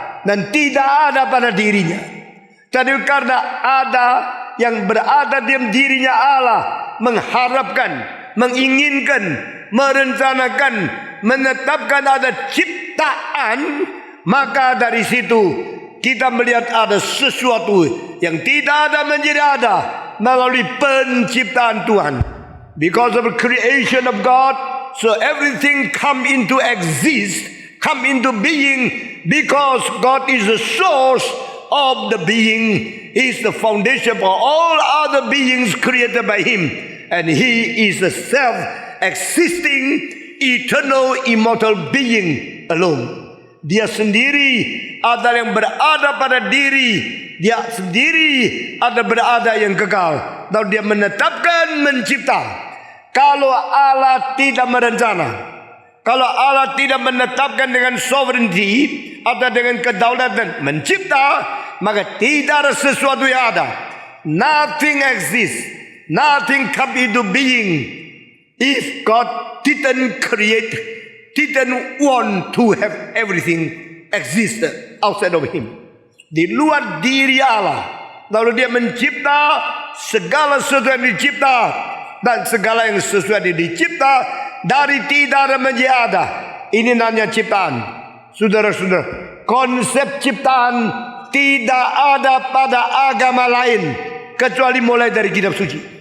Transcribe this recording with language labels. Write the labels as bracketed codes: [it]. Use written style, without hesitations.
[id] dan tidak ada pada dirinya. Tapi karena ada yang berada di dirinya Allah, mengharapkan, menginginkan, merencanakan, menetapkan ada ciptaan, maka dari situ kita melihat ada sesuatu yang tidak ada menjadi ada melalui penciptaan Tuhan. [en] Because of the creation of God, so everything come into exist, come into being, because God is the source of the being. He is the foundation for all other beings created by Him, and He is the self-existing, eternal, immortal being alone. [id] Dia sendiri ada yang berada pada diri. Dia sendiri ada berada yang kekal. Lalu dia menetapkan, mencipta. Kalau Allah tidak merencana, kalau Allah tidak menetapkan dengan sovereignty atau dengan kedaulatan mencipta, maka tidak ada sesuatu yang ada. [en] Nothing exists. Nothing come into being if God didn't create, didn't want to have everything exist outside of Him. [id] Di luar diri Allah. Lalu dia mencipta segala sesuatu yang dicipta, dan segala yang sesuatu yang dicipta dari tidak ada menjadi ada. Ini namanya ciptaan. Saudara-saudara, konsep ciptaan tidak ada pada agama lain kecuali mulai dari kitab suci.